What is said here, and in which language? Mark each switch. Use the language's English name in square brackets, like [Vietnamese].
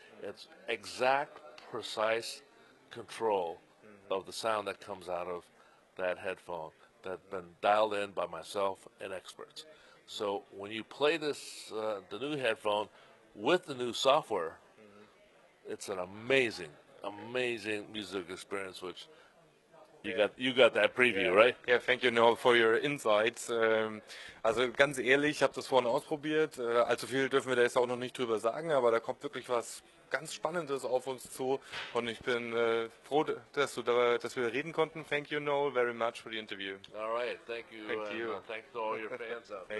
[English] It's exact, precise control of the sound that comes out of that headphone that's been dialed in by myself and experts. So when you play this, the new headphone with the new software, it's an amazing music experience, which you got that preview, right? Yeah, thank you, Noel, for your insights. [German] Also ganz ehrlich, ich habe das vorhin ausprobiert. Allzu viel dürfen wir da jetzt auch noch nicht drüber sagen, aber da kommt wirklich was ganz Spannendes auf uns zu. Und ich bin froh, dass wir reden konnten. [English] Thank you, Noel, very much for the interview. All right, thank you. Thank you. Thanks to all your fans out there.